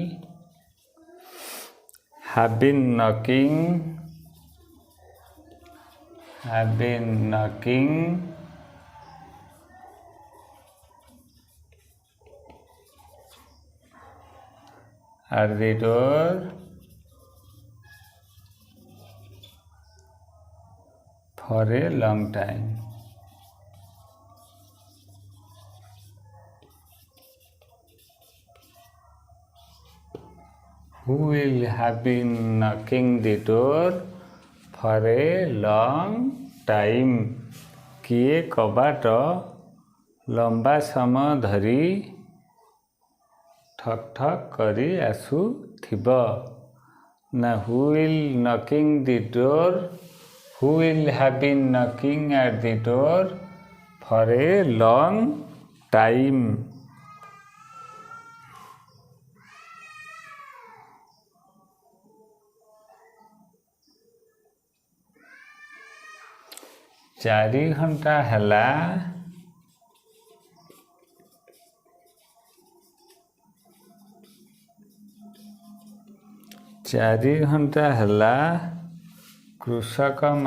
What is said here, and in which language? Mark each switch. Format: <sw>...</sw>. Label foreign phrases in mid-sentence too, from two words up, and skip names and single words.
<en>have been knocking at the door for a long time. Who will have been knocking the door for a long time?</en> <or>କିଏ କବାଟ ଲମ୍ବା ସମୟ ଧରି ଠକ ଠକ କରି ଆସୁଥିବ.</or> <en>ना who will knocking the door, who will have been knocking at the door for a long time.</en> <or>ଚାରି ଘଣ୍ଟା ହେଲା कृषक</or>